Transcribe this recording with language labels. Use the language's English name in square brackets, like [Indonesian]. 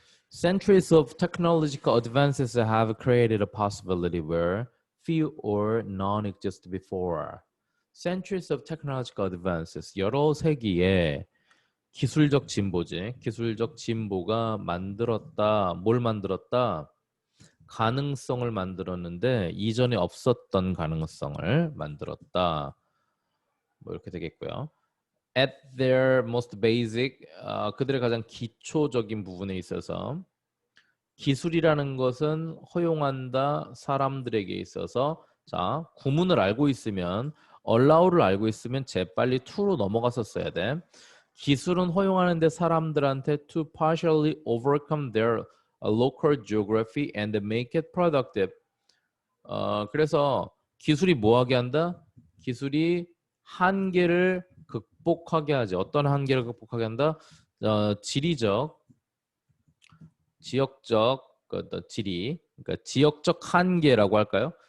[English] Centuries of technological advances have created a possibility where few or none existed before. Centuries of technological advances. [Korean] 여러 세기의 기술적 진보지. 기술적 진보가 만들었다. 뭘 만들었다? 가능성을 만들었는데 이전에 없었던 가능성을 만들었다. 뭐 이렇게 되겠고요. [English] At their most basic, [Korean] 그들의 가장 기초적인 부분에 있어서 기술이라는 것은 허용한다 사람들에게 있어서 자 구문을 알고 있으면 allow를 알고 있으면 재빨리 to로 넘어갔었어야 돼. 기술은 허용하는데 사람들한테 [English] to partially overcome their local geography and make it productive. [Korean] 그래서 기술이 뭐하게 한다? 기술이 한계를 극복하게 하지. 어떤 한계를 극복하게 한다? 지리적, 지역적, 지리, 그러니까 지역적 한계라고 할까요?